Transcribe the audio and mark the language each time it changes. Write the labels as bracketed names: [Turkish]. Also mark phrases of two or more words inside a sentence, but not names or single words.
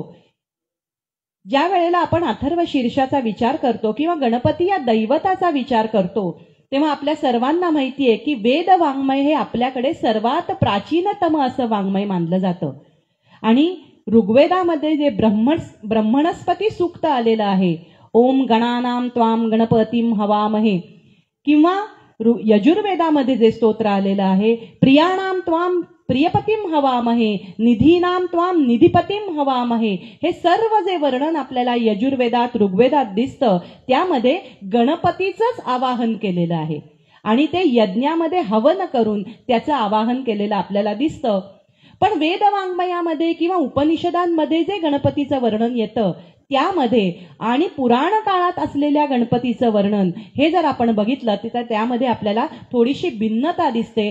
[Marathi] ज्या वेळेला आपण अथर्व शीर्षाचा विचार करतो किंवा गणपती या दैवताचा विचार करतो, तेव्हा आपल्या सर्वांना माहिती आहे की वेद वाङ्मय हे आपल्याकडे सर्वात प्राचीनतम असं वाङ्मय मानलं जातं. आणि ऋग्वेदामध्ये जे ब्रह्मणस्पती सूक्त आलेलं आहे, [Sanskrit] ओम गणानाम त्वाम गणपतीम हवामहे, [Marathi] किंवा यजुर्वेदामध्ये जे स्तोत्र आलेलं आहे, [Sanskrit] प्रियाणाम त्वाम प्रियपतीम हवामहे, निधीनाम त्वाम निधिपतीम हवामहे, [Marathi] हे सर्व जे वर्णन आपल्याला यजुर्वेदात ऋग्वेदात दिसतं त्यामध्ये गणपतीचंच आवाहन केलेलं आहे. आणि ते यज्ञामध्ये हवन करून त्याचं आवाहन केलेलं आपल्याला दिसतं. पण वेदवाङ्मयामध्ये किंवा उपनिषदांमध्ये जे गणपतीचं वर्णन येतं त्यामध्ये आणि पुराण काळात असलेल्या गणपतीचं वर्णन हे जर आपण बघितलं तर त्यामध्ये आपल्याला थोडीशी भिन्नता दिसते.